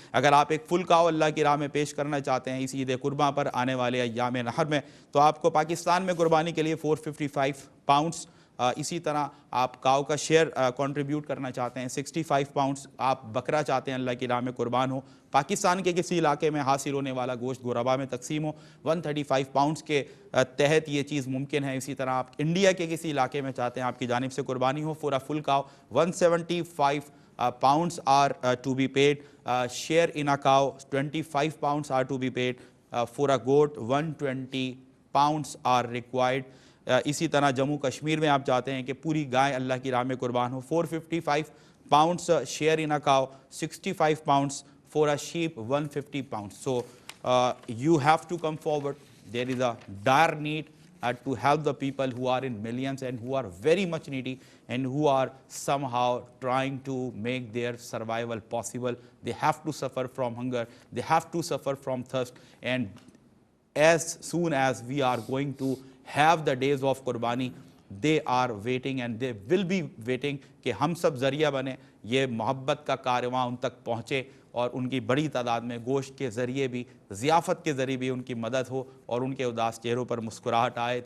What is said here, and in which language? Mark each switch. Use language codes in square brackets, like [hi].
[ur] اگر آپ ایک فل کاؤ اللہ کی راہ میں پیش کرنا چاہتے ہیں اس عید قرباں پر آنے والے ایام نحر میں, تو آپ کو پاکستان میں قربانی کے لیے 455 پاؤنڈز, اسی طرح آپ کاؤ کا شیئر کنٹریبیوٹ کرنا چاہتے ہیں 65 پاؤنڈز, آپ بکرا چاہتے ہیں اللہ کی راہ میں قربان ہو, پاکستان کے کسی علاقے میں حاصل ہونے والا گوشت غربا میں تقسیم ہو, 135 پاؤنڈز کے تحت یہ چیز ممکن ہے. اسی طرح آپ انڈیا کے کسی علاقے میں چاہتے ہیں آپ کی جانب سے قربانی ہو, [en] For a full cow 175 pounds are to be paid. Share in a cow 25 pounds are to be paid. For a goat 120 pounds are required. [ur] اسی طرح جموں کشمیر میں آپ چاہتے ہیں کہ پوری گائے اللہ کی راہ میں قربان ہو, [en] 455 pounds share in a cow, 65 pounds for a sheep, 150 pounds. So you have to come forward. There is a dire need to help the people who are in millions and who are very much needy and who are somehow trying to make their survival possible. They have to suffer from hunger, they have to suffer from thirst, and as soon as we are going to have the days of Qurbani, they are waiting and they will be waiting [ur] کہ ہم سب ذریعہ بنے, یہ محبت کا کارواں ان تک پہنچے اور ان کی بڑی تعداد میں گوشت کے ذریعے بھی, ضیافت کے ذریعے بھی ان کی مدد ہو اور ان کے اداس چہروں پر مسکراہٹ آئے.